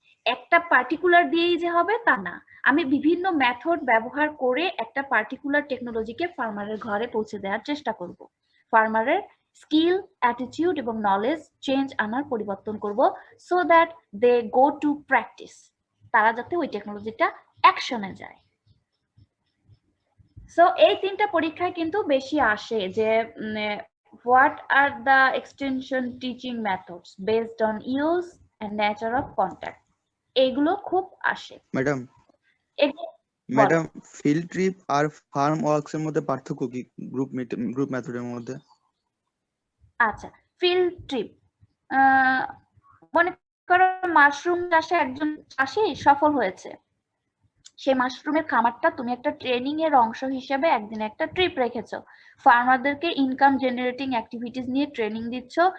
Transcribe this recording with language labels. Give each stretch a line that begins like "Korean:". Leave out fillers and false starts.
Bangla: একটা পার্টিকুলার দিয়েই যে হবে তা না, আমি বিভিন্ন মেথড ব্যবহার করে একটা পার্টিকুলার টেকনোলজিকে ফার্মারের ঘরে পৌঁছে দেওয়ার চেষ্টা করব। ফার্মারের স্কিল, অ্যাটিটিউড এবং নলেজ চেঞ্জ আনার পরিবর্তন করব,
English: so that they go to practice,
Bangla: তারা যাতে ওই টেকনোলজিটা অ্যাকশনে যায়। সো এই 3টা পরীক্ষায় কিন্তু বেশি আসে যে
English: what are the extension teaching methods based on use and nature of contact,
Bangla: এগুলো খুব আসে। ম্যাডাম বলো। ম্যাডাম ফিল্ড ট্রিপ আর ফার্ম ওয়ার্কস এর মধ্যে পার্থক্য কি গ্রুপ মেথডের মধ্যে? আচ্ছা, ফিল্ড ট্রিপ, মনে করো মাশরুম চাষে একজন চাষি সফল হয়েছে, সেই মাশরুমের খামারটা তুমি একটা ট্রেনিং এর অংশ হিসেবে একদিন একটা ট্রিপ রেখেছো, ফার্মারদেরকে ইনকাম জেনারেটিং অ্যাক্টিভিটিস নিয়ে ট্রেনিং দিচ্ছ।